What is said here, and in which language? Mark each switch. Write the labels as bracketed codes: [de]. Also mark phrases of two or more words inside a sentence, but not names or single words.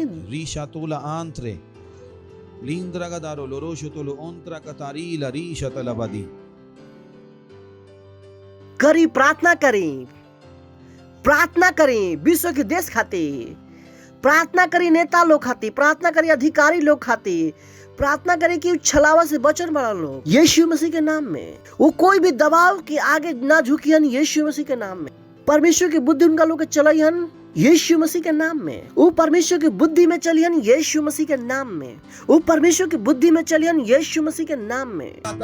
[bho] Rishatula antre, lindragadaro loroshotulo ontra katarila rishatalabadi. करी प्रार्थना करी, प्रार्थना करी विश्व के देश खातिर, प्रार्थना करी नेता लोग खातिर, प्रार्थना करी अधिकारी लोग खातिर, प्रार्थना करी कि छलावा से बचन बड़ा लोग यीशु मसीह के नाम में। वो कोई भी दबाव के आगे ना झुकियन यीशु मसीह के नाम में। परमेश्वर की बुद्धि उनका लोग चलयन यीशु मसीह के नाम में। वो परमेश्वर की बुद्धि में चलियन यीशु मसीह के नाम में। वो परमेश्वर की बुद्धि में चलियन यीशु मसीह के नाम में।